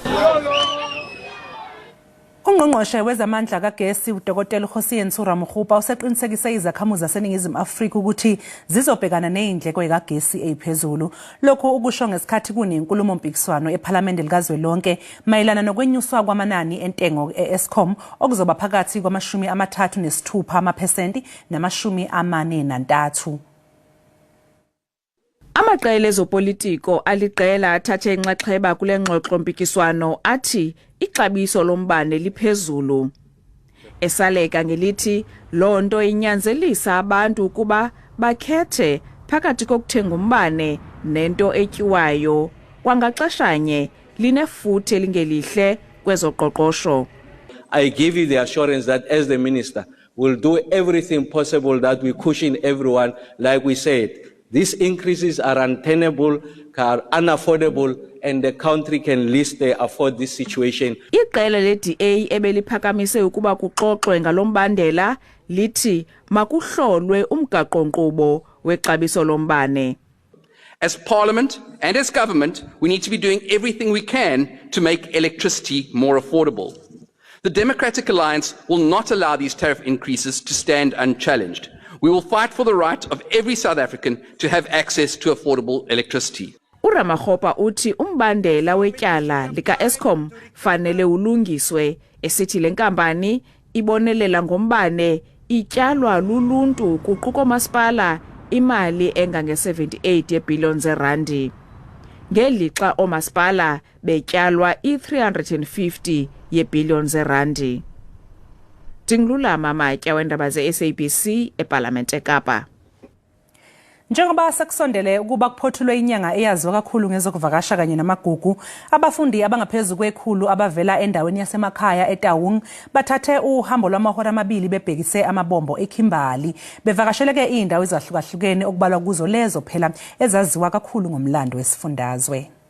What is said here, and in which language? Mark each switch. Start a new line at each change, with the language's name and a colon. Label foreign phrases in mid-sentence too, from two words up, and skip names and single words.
Zulu: Ungqongqoshe wezamandla kagesi uDokotela uHosien Suramukhupa useqinisekise izakhamuzi zaseNingizimu Afrika ukuthi zizobhekana nezindleko zikagesi eziphezulu. Lokho ukusho ngesikhathi kunenkulumo mpikiswano ePhalamende likazwelonke mayelana nokwenyuswa kwamanani entengo eEskom okuzoba phakathi kwama-36% nama-43%.
Xhosa: Amaqela ezopolitiko aliqela athathe inxaxheba kule ngxoxo mpikiswano athi ixabiso lombane liphezulu. Esaleka ngelithi lonto inyanzelisa abantu ukuba bakhethe phakathi kokuthenga umbane nento etyiwayo kwangaxeshanye linefuthe lingelihle kwezoqoqosho.
English: I give you the assurance that as the minister will do everything possible that we cushion everyone like we said. These increases are untenable, are unaffordable, and the country can least afford this situation.
Xhosa: Iqela le-DA ebeliphakamise ukuba kuxoxwe ngalombandela lithi makuhlolwe umgaqo-nkqubo wexabiso lombane.
English: As Parliament and as government, we need to be doing everything we can to make electricity more affordable. The Democratic Alliance will not allow these tariff increases to stand unchallenged. We will fight for the right of every South African to have access to affordable electricity.
Xhosa: uRamaphosa uthi umbandela wetyala lika-Eskom fanele ulungiswe esithi le nkampani ibonelela ngombane ityalwa luluntu kuquka omasipala imali engange-78 yeebhiliyoni zeerandi. Ngelixa omasipala betyalwa i-350 yeebhiliyoni zeerandi. Tingilulama Matya wendaba ze-SABC eParlamente eKapa.
Zulu: Njengoba sekusondele ukuba kuphothulwe inyanga eyaziwa kakhulu ngezokuvakasha kanye namagugu, abafundi abangaphezulu kwekhulu abavela endaweni yasemakhaya eTaung bathathe uhambo lwamahora amabili bebhekise amabombo eKimberley, bevakasheleke indawo ezahlukahlukene okubalwa kuzo lezo phela ezaziwa kakhulu ngomlando wesifundazwe.